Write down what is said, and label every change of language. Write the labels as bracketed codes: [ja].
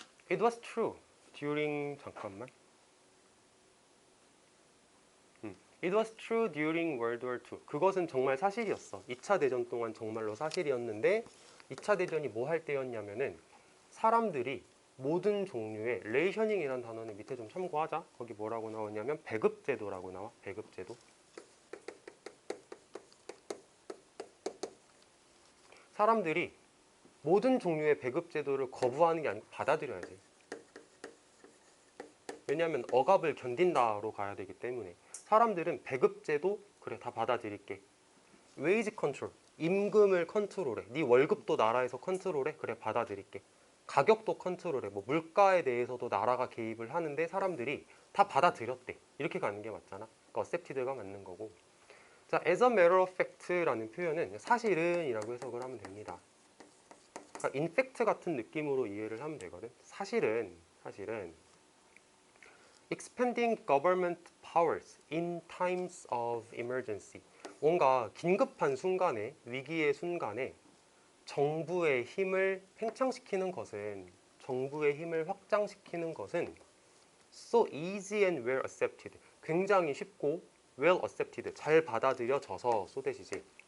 [en] It was true during [ko] 잠깐만. [en] It was true during World War II. [ko] 그것은 정말 사실이었어. 2차 대전 동안 정말로 사실이었는데 2차 대전이 뭐 할 때였냐면은 사람들이 모든 종류의 레이셔닝이라는 단어는 밑에 좀 참고하자. 거기 뭐라고 나오냐면 배급제도라고 나와. 배급제도. 사람들이 모든 종류의 배급제도를 거부하는 게 아니고 받아들여야지. 왜냐하면 억압을 견딘다로 가야 되기 때문에 사람들은 배급제도 그래 다 받아들일게. 웨이지 컨트롤, 임금을 컨트롤해. 네 월급도 나라에서 컨트롤해. 그래 받아들일게. 가격도 컨트롤해. 뭐 물가에 대해서도 나라가 개입을 하는데 사람들이 다 받아들였대. 이렇게 가는 게 맞잖아. 그러니까 어셉티드가 맞는 거고. 자, [en] as a matter of fact [ko] 라는 표현은 사실은이라고 해석을 하면 됩니다. 그러니까 in fact 같은 느낌으로 이해를 하면 되거든. 사실은 [en] expanding government powers in times of emergency. [ko] 뭔가 긴급한 순간에, 위기의 순간에 정부의 힘을 팽창시키는 것은, 정부의 힘을 확장시키는 것은 [en] so easy and well accepted. [ko] 굉장히 쉽고 well accepted. 잘 받아들여져서 so that이지.